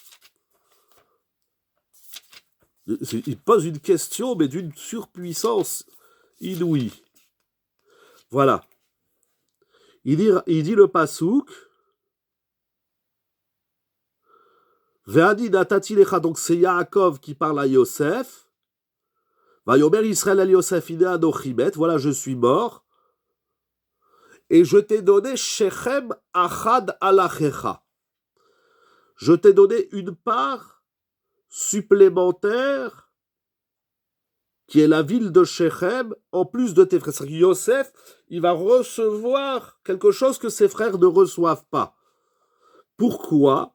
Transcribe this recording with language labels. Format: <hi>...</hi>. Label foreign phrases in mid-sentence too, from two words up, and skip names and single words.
<fr>Il pose une question, mais d'une surpuissance inouïe. Voilà. Il dit le Pasuk,</fr> <he>ואני נתתי לך,</he> <fr>donc c'est Yaakov qui parle à Yosef.</fr> <he>ויאמר ישראל אל יוסף הנה אנכי מת,</he> <fr>voilà, je suis mort. Et je t'ai donné</fr> <he>שכם אחד על אחיך.</he> <fr>Je t'ai donné une part supplémentaire qui est la ville de Shechem, en plus de tes frères. C'est-à-dire que Yosef, il va recevoir quelque chose que ses frères ne reçoivent pas. Pourquoi?</fr>